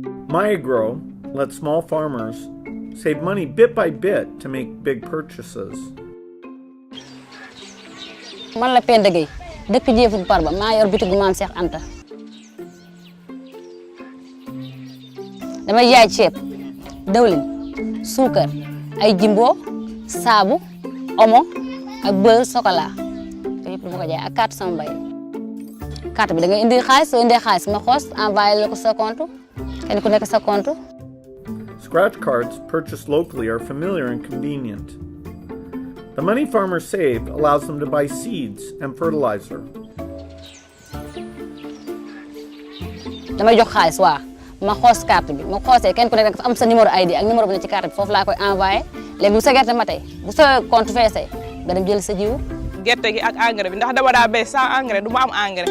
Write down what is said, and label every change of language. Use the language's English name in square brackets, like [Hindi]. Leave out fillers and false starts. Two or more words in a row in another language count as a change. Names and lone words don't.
[English] myAgro lets small farmers save money bit by bit to make big purchases. [Wolof] Man la Penda Gueye dëkk Jéeful Parba maa yor bitigu Maam Cheikh Anta damay jaay ceeb dawlin suukar ay jimbo saabu omo ak [French] beurre chocolat [Wolof] yëpp dama ko jaay ak carte sama mbay carte bi da nga indi xaalis soo indee xaalis ma xoos envoyé la ko sa compte kenn ku nekk sa compte. [English] Scratch cards purchased locally are familiar and convenient. The money farmers save allows them to buy seeds and fertilizer. [Wolof] damay jox xaalis waa ma xoos carte bi ma xoosee kenn ku nekk dafa am sa [French] numéro ID [Wolof] ak numéro bi ne ci carte bi foofu laa koy envoyé léegi bu sa gerte ma tey bu sa compte feesee nga dem jël sa jiwu. gerte gi ak engrais bi ndax dama daa béy [French] sans engrais [Wolof] du ma am engrais.